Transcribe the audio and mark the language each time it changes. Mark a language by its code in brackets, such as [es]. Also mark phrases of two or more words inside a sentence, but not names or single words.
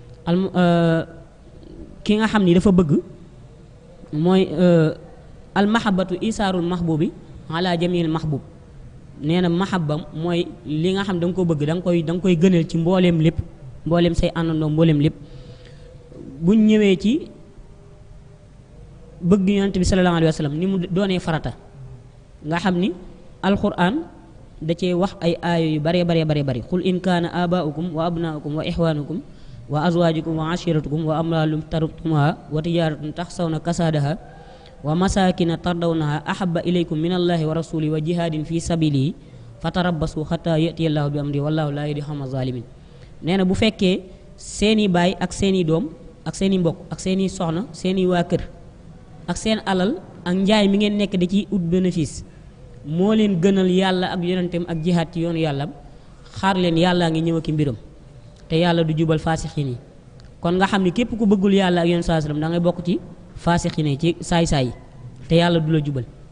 [wo] ki nga xam ni dafa bëgg mooy [ar] المحبة إيثار المحبوب على جميع المحبوب [wo] nee na mahabba mooy li nga xam da nga ko bëgg da nga koy gënal ci mbooleem lépp mbooleem say àndandoo mbooleem lépp buñ ñëwee ci bëgg yonent bi [ar] صلى الله عليه و sallam [wo] ni mu doonee farata nga xam ni alquran da cee wax ay aayo yu bare bare [ar] قل إن كان آباؤكم وأبناؤكم وإخوانكم وأزواجكم وعشيرتكم وأموال اقترفتموها وتجارة تخشون كسادها ومساكن ترضونها أحب إليكم من الله ورسوله وجهاد في سبيله فتربصوا حتى يأتي الله بأمره والله لا يهدي القوم الظالمين nee [wo] na bu fekkee seeni baay ak seeni doom ak seeni mbokk ak seeni soxna seeni waa kër ak seen alal ak njaay mi ngeen nekk da ciy ut bénéfice moo leen gënal yàlla ak yonenteem ak jihaad ci yoonu yàlla xaar leen yàllaa ngi ñëw ak mbiram te yàlla du jubal faasixin yi kon nga xam ne képp ku bëggul yàlla ak yonent [ar] صلى الله عليه وسلم [wo] da ngay bokk ci faasixin yi ci saay-saay yi te yàlla du la jubal